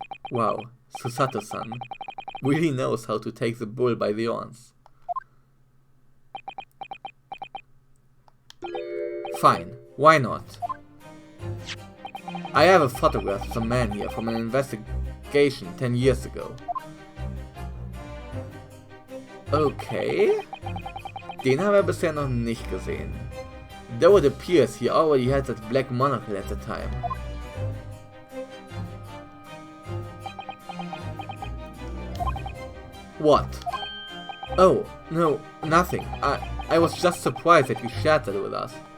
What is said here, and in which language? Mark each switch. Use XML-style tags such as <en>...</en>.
<en>Wow, Susato-san really knows how to take the bull by the horns. Fine, why not? I have a photograph of a man here from an investigation 10 years ago. Okay.</en> <de>Den haben wir bisher noch nicht gesehen.</de> <en>Though it appears he already had that black monocle at the time. What? Oh, no, nothing. I was just surprised that you shared that with us.</en>